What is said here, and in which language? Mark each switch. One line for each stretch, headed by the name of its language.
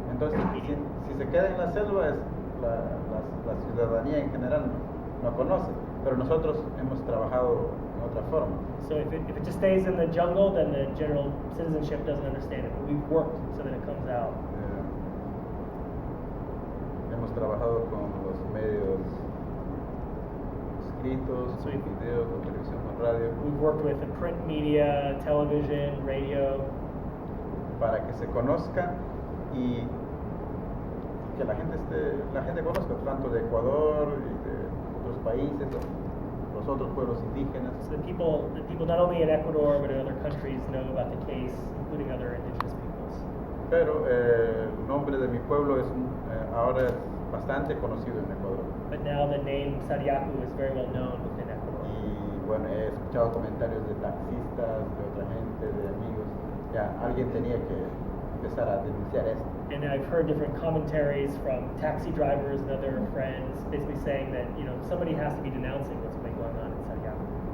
Spanish: Entonces, si se queda en la selva, la ciudadanía en general no conoce, pero nosotros hemos trabajado en otra forma.
English: So if it just stays in the jungle, then the general citizenship doesn't understand it. But we've worked so that it comes out.
Spanish: Hemos trabajado con los medios escritos, video, con televisión, con radio.
English: We've worked with the print media, television, radio.
Spanish: Para que se conozca y que la gente conozca tanto de Ecuador y de otros países, los otros pueblos indígenas.
English: So the people not only in Ecuador but in other countries know about the case, including other indigenous peoples.
Spanish: Pero el nombre de mi pueblo ahora es bastante conocido en Ecuador.
English: But now the name Sariaco is very well known within Ecuador.
Spanish: Y bueno, he escuchado comentarios de taxistas, de otra gente, de amigos. Ya alguien tenía que empezar a denunciar esto.
English: And I've heard different commentaries from taxi drivers and other friends, basically saying that somebody has to be denouncing what's been going on in Sariaco.